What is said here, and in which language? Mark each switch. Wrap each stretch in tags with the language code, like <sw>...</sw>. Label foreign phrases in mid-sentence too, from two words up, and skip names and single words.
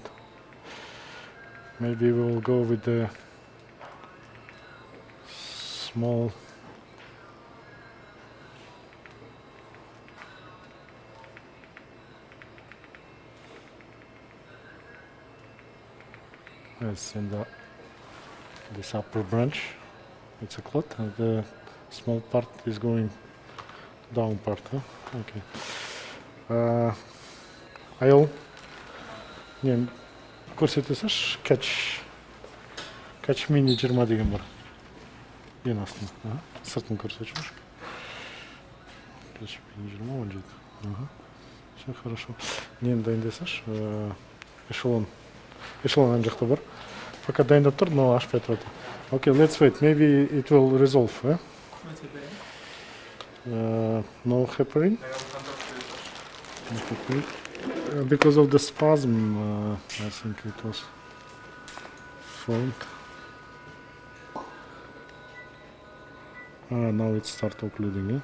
<en>Maybe we'll go with the small yes, in this upper branch it's a clot, and the small part is going down part, huh? Okay. Ayol,</en> <kk>не көрсетесіз</kk> <en>catch mini</en> <kk>20 деген бар. Ең астына. Сыртын көрсетші.</kk> <en>Catch mini</en> <kk>20 он жеті.</kk> <ru>Все хорошо.</ru> <kk>Нені дайындасаш? Эшелон ан жақта бар. Пока дайындап тұр, но ашпай тұрады.</kk> <en>Okay, let's wait. Maybe it will resolve. No heparin. Because of the spasm, I think it was formed. Now it started occluding.</en>